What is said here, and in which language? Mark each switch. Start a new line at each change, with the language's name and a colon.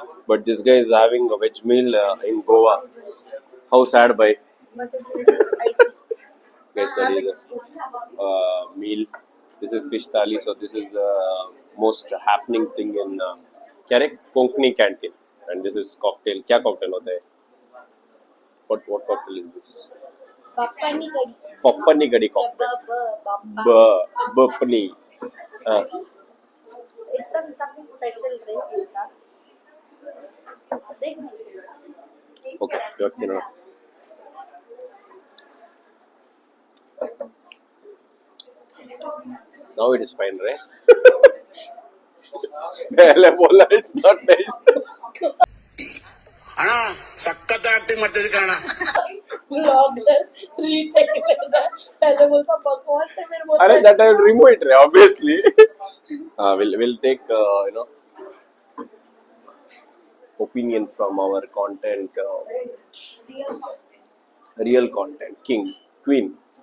English: But this guy is having a veg meal in Goa. How sad by Must have been spicy. guys that is meal. This is fish thali, so this is the most happening thing in
Hindi: क्या रे
English: Konkani canteen. And this is cocktail.
Hindi: क्या cocktail होता है?
English: What cocktail is this? Bappani curry. Pappani कड़ी cocktail. Bappani. It's something special, right? Okay, you know. Now it is fine, right?
Hindi: पहले बोला
English: it's not nice.
Kannada: ಅಣ್ಣ ಸಖತ್ ಆಕ್ಟಿಂಗ್ ಮಾಡ್ತಿದ್ದೆ ಕಣ.
Hindi: Vlogger retake लेता है. पहले बोलता बकवास है, फिर बोलता
English: अरे that I will remove it, right? Obviously. We'll take opinion from our content, real content, king, queen.